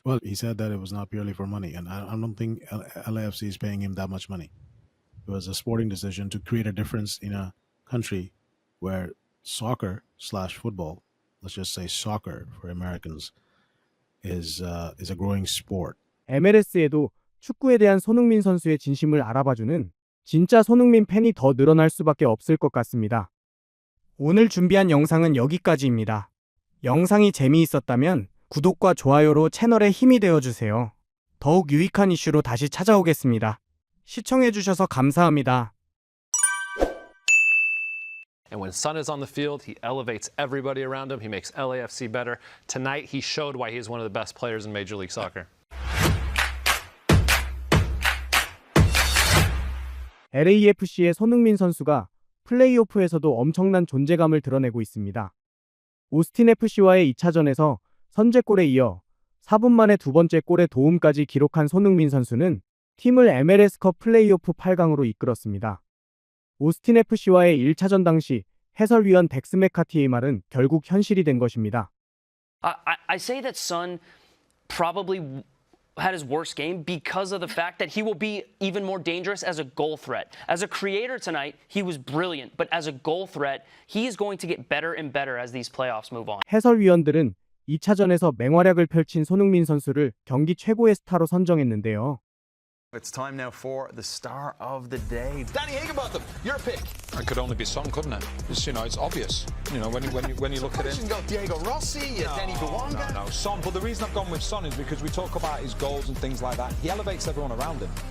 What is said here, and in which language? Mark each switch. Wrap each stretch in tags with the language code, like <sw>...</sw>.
<en>Well, he said that it was not purely for money. And I don't think LAFC is paying him that much money. It was a sporting decision to create a difference in a country where soccer/football, let's just say soccer for Americans, is a growing sport.</en> <ko>MLS에도 축구에 대한 손흥민 선수의 진심을 알아봐주는 진짜 손흥민 팬이 더 늘어날 수밖에 없을 것 같습니다. 오늘 준비한 영상은 여기까지입니다. 영상이 재미있었다면 구독과 좋아요로 채널에 힘이 되어주세요. 더욱 유익한 이슈로 다시 찾아오겠습니다. 시청해주셔서 감사합니다.</ko> <en>And when Son is on the field, he elevates everybody around him. He makes LAFC better. Tonight, he showed why he is one of the best players in Major League Soccer.</en> <ko>LAFC의 손흥민 선수가 플레이오프에서도 엄청난 존재감을 드러내고 있습니다. 오스틴 FC와의 2차전에서 선제골에 이어 4분 만에 두 번째 골의 도움까지 기록한 손흥민 선수는 팀을 MLS컵 플레이오프 8강으로 이끌었습니다. 오스틴 FC와의 1차전 당시 해설위원 덱스 맥카티의 말은 결국 현실이 된 것입니다.</ko> <en>I say that Son probably had his worst game because of the fact that he will be even more dangerous as a goal threat. As a creator tonight, he was brilliant, but as a goal threat, he is going to get better and better as these playoffs move on.</en> <ko>해설위원들은 2차전에서 맹활약을 펼친 손흥민 선수를 경기 최고의 스타로 선정했는데요.</ko> <en>It's time now for the star of the day. Danny Higginbotham, your pick. It could only be Son, couldn't it? It's, it's obvious. When you look at it. You've got Diego Rossi, Denny Bouanga. No, Son. But the reason I've gone with Son is because we talk about his goals and things like that. He elevates everyone around him.</en>